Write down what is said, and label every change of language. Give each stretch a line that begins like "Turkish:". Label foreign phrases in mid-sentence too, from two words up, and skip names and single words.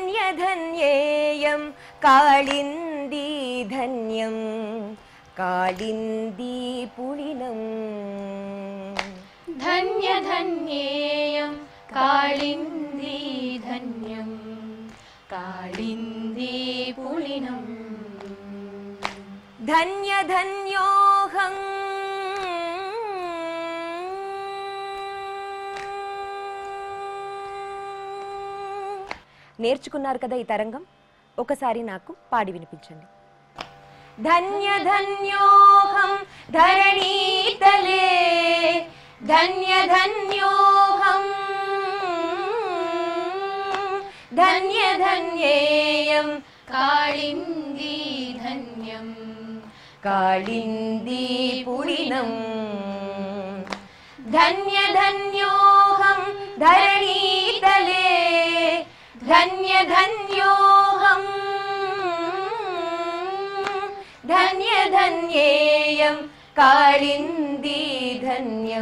Sanskrit: धन्येयं काळिन्दी धन्यं काळिन्दी पुलिनम् धन्य धन्येयं काळिन्दी धन्यं काळिन्दी पुलिनम् धन्य धन्योऽहं
Telugu: నేర్చుకున్నారు కదా ఈ తరంగం ఒకసారి నాకు పాడి వినిపించండి
Sanskrit: ధన్య ధన్యోహం ధరణీతలే ధన్య ధన్యోహం ధన్య ధన్యేయం काळिन्दी धन्यं काळिन्दी पुलिनम् धन्य धन्योऽहं धरणीतले धन्य धन्योऽहं धन्य धन्येयं काळिन्दी धन्यं